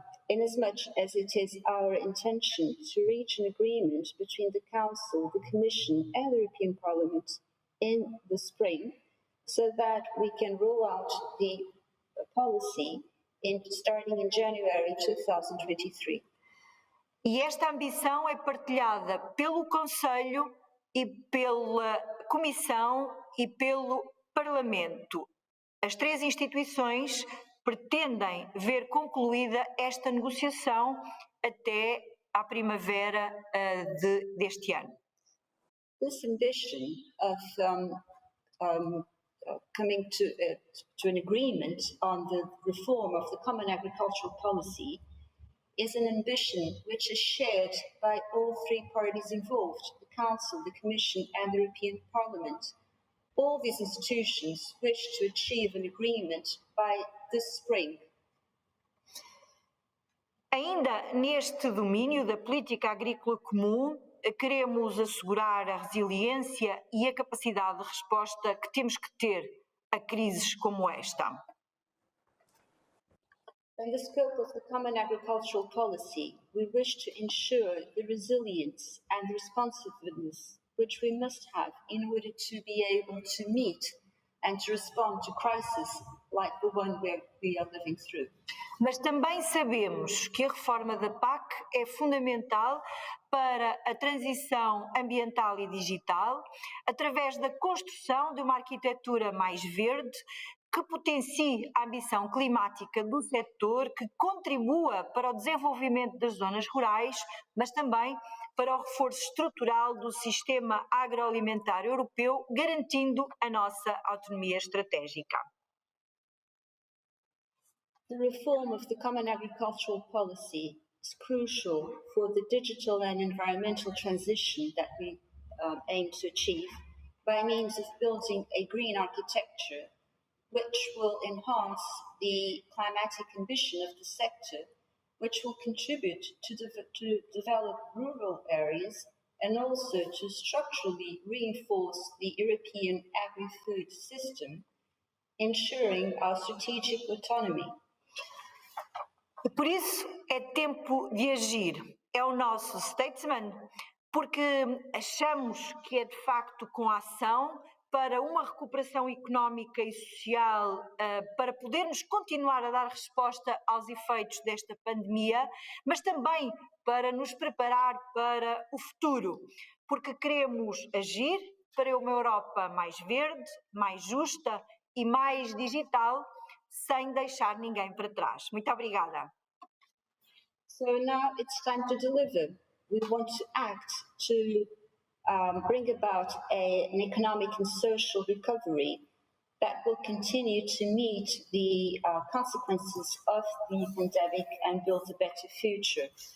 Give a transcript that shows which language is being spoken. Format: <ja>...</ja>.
<en>inasmuch as it is our intention to reach an agreement between the Council, the Commission and the European Parliament in the spring, so that we can roll out the policy starting in January 2023.</en> <pt>E esta ambição é partilhada pelo Conselho e pela Comissão e pelo Parlamento. As três instituições pretendem ver concluída esta negociação até à primavera deste ano.</pt> <en>This ambition of coming to an agreement on the reform of the Common Agricultural Policy is an ambition which is shared by all three parties involved, the Council, the Commission and the European Parliament. All these institutions wish to achieve an agreement by this spring.</en> <pt>Ainda neste domínio da política agrícola comum, queremos assegurar a resiliência e a capacidade de resposta que temos que ter a crises como esta.</pt> <en>In the scope of the Common Agricultural Policy, we wish to ensure the resilience and the responsiveness which we must have in order to be able to meet and to respond to crises like the one we are living through.</en> <pt>Mas também sabemos que a reforma da PAC é fundamental para a transição ambiental e digital, através da construção de uma arquitetura mais verde, que potencie a ambição climática do setor, que contribua para o desenvolvimento das zonas rurais, mas também para o reforço estrutural do sistema agroalimentar europeu, garantindo a nossa autonomia estratégica.</pt> <en>The reform of the Common Agricultural Policy is crucial for the digital and environmental transition that we aim to achieve by means of building a green architecture which will enhance the climatic ambition of the sector, which will contribute to develop rural areas and also to structurally reinforce the European agri-food system, ensuring our strategic autonomy.</en> <pt>Por isso é tempo de agir. É o nosso statement, porque achamos que é de facto com a ação para uma recuperação económica e social, para podermos continuar a dar resposta aos efeitos desta pandemia, mas também para nos preparar para o futuro, porque queremos agir para uma Europa mais verde, mais justa e mais digital, sem deixar ninguém para trás. Muito obrigada.</pt> <en>So now it's time to deliver. We want to act to bring about an economic and social recovery that will continue to meet the consequences of the pandemic and build a better future.</en>